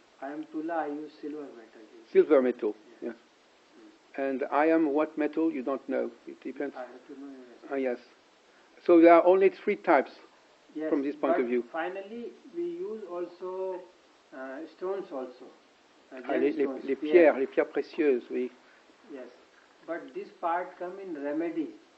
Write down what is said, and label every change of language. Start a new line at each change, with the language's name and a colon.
English: I am Tula. I use silver metal. Silver metal. Yes. Yes. And I am what metal? You don't know. It depends. I have to know. Yes. So there are only 3 types Yes, from this point of view. Finally, we use also stones also.
French: Les pierres précieuses, oui.
English: Yes, but this part come in remedy.